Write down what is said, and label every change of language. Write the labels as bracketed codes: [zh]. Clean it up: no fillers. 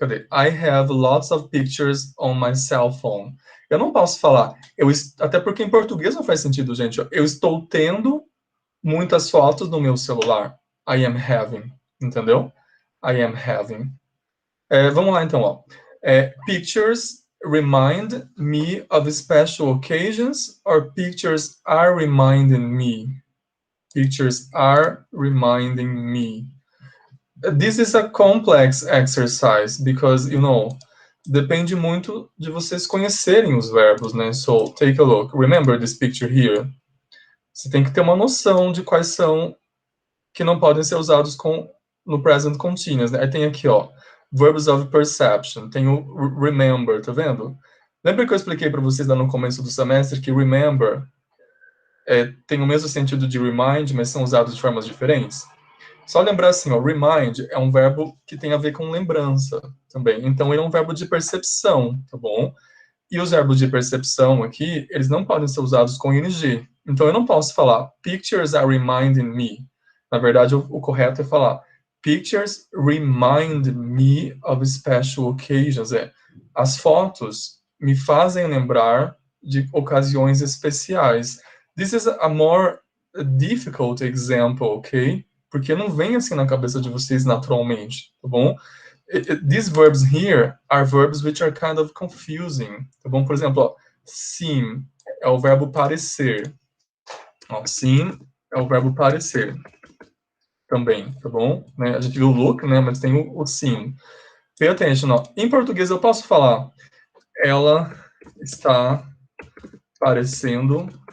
[en] I have lots of pictures on my cell phone. [pt] Eu não posso falar, até porque em português não faz sentido, gente. Eu estou tendo muitas fotos no meu celular. [en] I am having, [pt] entendeu? [en] I am having. [pt] Vamos lá, então, ó. [en] Pictures remind me of special occasions, or pictures are reminding me? Pictures are reminding me. This is a complex exercise, because, [pt] depende muito de vocês conhecerem os verbos, né? [en] So, take a look. Remember this picture here. [pt] Você tem que ter uma noção de quais são que não podem ser usados no present continuous, né? Aí tem aqui, ó, [en] verbs of perception. [pt] Tem o remember, tá vendo? Lembra que eu expliquei para vocês lá no começo do semestre que remember têm o mesmo sentido de remind, mas são usados de formas diferentes? Só lembrar assim, ó, remind é um verbo que tem a ver com lembrança também. Então, ele é um verbo de percepção, tá bom? E os verbos de percepção aqui, eles não podem ser usados com ing. Então, eu não posso falar [en] pictures are reminding me. [pt] Na verdade, o correto é falar [en] pictures remind me of special occasions. [pt] As fotos me fazem lembrar de ocasiões especiais. [en] This is a more difficult example, ok? [pt] Porque não vem assim na cabeça de vocês naturalmente, tá bom? [en] These verbs here are verbs which are kind of confusing, [pt] tá bom? Por exemplo, ó, seem é o verbo parecer. Ó, seem é o verbo parecer também, tá bom? Né? A gente viu o look, né? Mas tem o seem. [en] Pay attention, [pt] ó. Em português eu posso falar ela está parecendo...